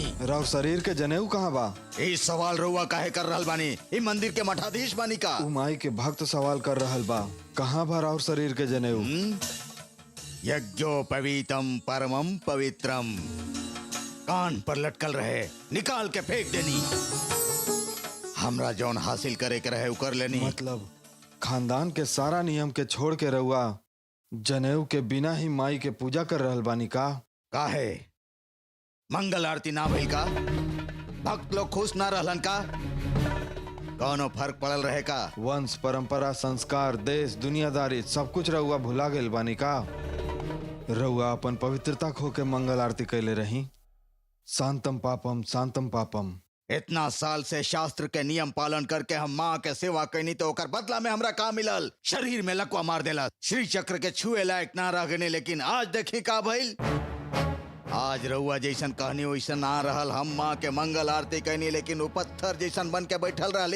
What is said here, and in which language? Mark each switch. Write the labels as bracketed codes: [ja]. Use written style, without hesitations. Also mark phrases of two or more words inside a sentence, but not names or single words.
[bho] राव शरीर के जनेऊ कहाँ बा? ई सवाल रउआ काहे कर रहल बानी? ई मंदिर के मठाधीश बानी का? उमाई के भक्त सवाल कर रहल बा, कहाँ बा राव शरीर के जनेऊ? [sa] यज्ञोपवीतम परमम पवित्रम [bho] कान पर लटकल रहे, निकाल के फेंक देनी। हमरा जौन हासिल करे के रहे कर लेनी। मतलब खानदान के सारा नियम के छोड़ के रउआ जनेऊ के बिना ही माई के पूजा कर रहल बानी का? काहे मंगल आरती ना भइल का? भक्त लोग खुश ना रहलन का? कौनो फर्क पड़ल रहे का? वंश परंपरा संस्कार देश दुनियादारी सब कुछ रउआ भुला गेल बानी का? रउआ अपन पवित्रता खो के मंगल आरती कैले रही। [sa] शांतम पापम। [bho] इतना साल से शास्त्र के नियम पालन करके हम माँ के सेवा कैनी तो ओकर बदला में हमरा का मिलल? शरीर में लकवा मार देला, श्री चक्र के छुए लायक ना रह गने। लेकिन आज देखी का भइल? आज रउआ जैसन कहनी वैसन ना रहल। हम माँ के मंगल आरती कैनी लेकिन वो पत्थर जैसन बन के बैठल रहली।